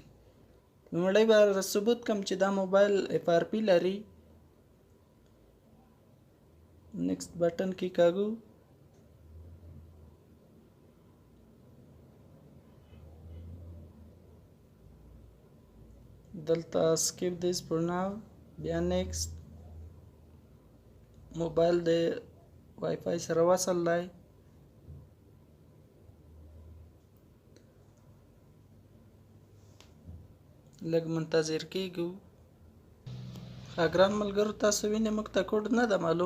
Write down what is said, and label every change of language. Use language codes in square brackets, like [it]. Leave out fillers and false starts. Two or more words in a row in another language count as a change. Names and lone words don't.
[ps] لومړی به ثبوت کړم چې دا موبایل FRP لري. [en] next button [ps] کې کاږو. [en] دلته skip this for now. [ps] بیا نیکسټ. موبایل د وای فای سره وصل دی. لږ منتظر کېږو. ګران ملګرو، تاسو وینئ موږ ته کوډ نه ده معلوم.